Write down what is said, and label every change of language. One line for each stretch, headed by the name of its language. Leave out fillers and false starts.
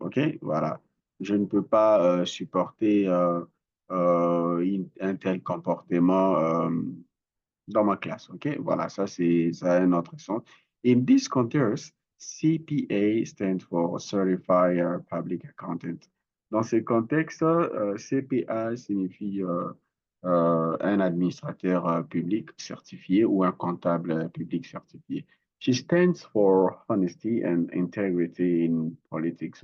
French: OK? Voilà. Je ne peux pas supporter un tel comportement dans ma classe. OK? Voilà, ça a un autre sens.
English: In this context, CPA stands for Certified Public Accountant.
French: Dans ce contexte, CPA signifie un administrateur public certifié ou un comptable public certifié.
English: She stands for honesty and integrity in politics.